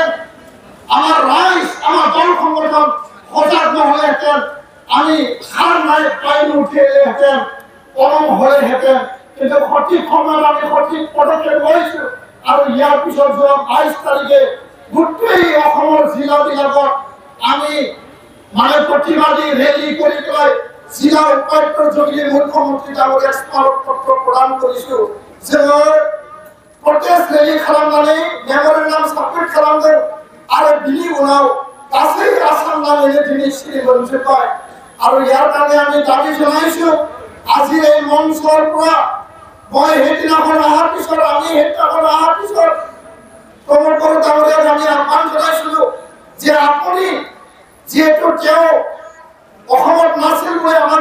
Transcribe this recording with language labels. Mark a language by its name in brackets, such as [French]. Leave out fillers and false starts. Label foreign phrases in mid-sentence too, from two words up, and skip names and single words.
[Assamese] আমাৰ ৰাইজ আমাৰ দল সংগঠন সজাগ নহ'লেহেঁতেন আমি সাৰ নাই পাই নুঠিলেহেঁতেন পলম হ'লেহেঁতেন কিন্তু সঠিক সময়ত আমি সঠিক পদক্ষেপ লৈছো আৰু ইয়াৰ পিছত যোৱা 22 তাৰিখে গোটেই অসমৰ জিলাবিলাকত আমি মানে প্ৰতিবাদী ৰেলী কৰি পেলাই জিলা উপায়ুক্তৰ যোগেদি মুখ্যমন্ত্ৰী ডাঙৰীয়াক স্মাৰক পত্ৰ প্ৰদান কৰিছো যে [English] protest rally [Bodo] खालामनानै [English] memorandum submit [Bodo] खालामदों आरो बिनि उनाव गासै आसाम नाङैनो दिनै सिरि मोनजोब्बाय आरो [Assamese] यार কাৰণে আমি দাবী জনাইছো আজি এই মঞ্চৰ পৰা মই সেইদিনাখন অহাৰ পিছত আমি সেইদিনাখন অহাৰ পিছত প্ৰমোদ বড়ো ডাঙৰীয়াক আমি আহ্বান জনাইছিলো যে আপুনি যেহেতু তেওঁ অসমত নাছিল বুলি আমাক